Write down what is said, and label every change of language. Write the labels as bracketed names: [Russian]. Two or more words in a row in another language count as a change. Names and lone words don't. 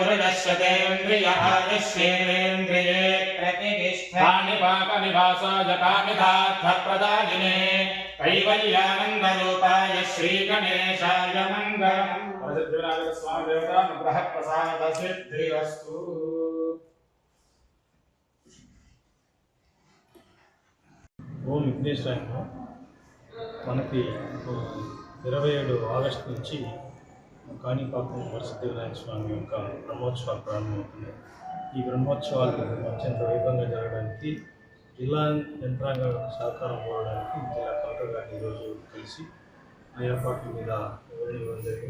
[Sanskrit] पुरुषस्यतेन्द्रियायुष्येन्द्रिये प्रतिष्ठानि पापनिवासाय कामितार्थप्रदायिने कैवल्यानन्दरूपाय श्रीगणेशाय मङ्गलम्। स्वामिदेवतानुग्रह प्रसाद सिद्धिरस्तु। ఓం విఘ్నేశ్వరాయ [Telugu] మనకి 27 ఆగస్టు నుంచి కాణిపాకం వరసిద్ధి వినాయక స్వామి యొక్క బ్రహ్మోత్సవాలు ప్రారంభమవుతున్నాయి. ఈ బ్రహ్మోత్సవాలు అత్యంత వైభవంగా జరగడానికి జిల్లా యంత్రాంగం యొక్క సహకారం కోరడానికి జిల్లా కలెక్టర్ గారిని ఈరోజు కలిసి ఆ ఏర్పాట్ల మీద వివరణ ఇవ్వడం జరిగింది.